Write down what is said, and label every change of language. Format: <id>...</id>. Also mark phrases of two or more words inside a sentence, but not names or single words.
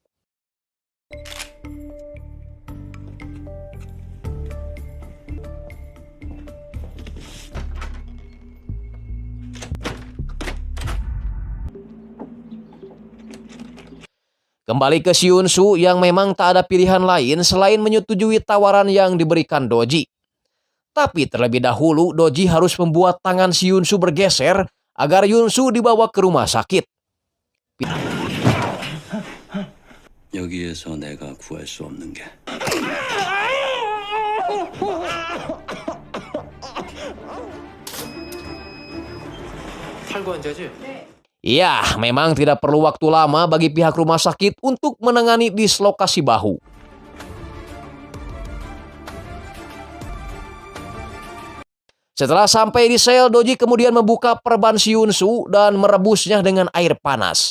<id>Kembali ke si Yunsu yang memang tak ada pilihan lain selain menyetujui tawaran yang diberikan Doji. Tapi terlebih dahulu Doji harus membuat tangan si Yunsu bergeser agar Yunsu dibawa ke rumah sakit.</id> <ko>여기에서 내가 구할 수 없는 게</ko> <id>Ya, memang tidak perlu waktu lama bagi pihak rumah sakit untuk menangani dislokasi bahu. Setelah sampai di sel, Doji kemudian membuka perban si Yunsu dan merebusnya dengan air panas.</id>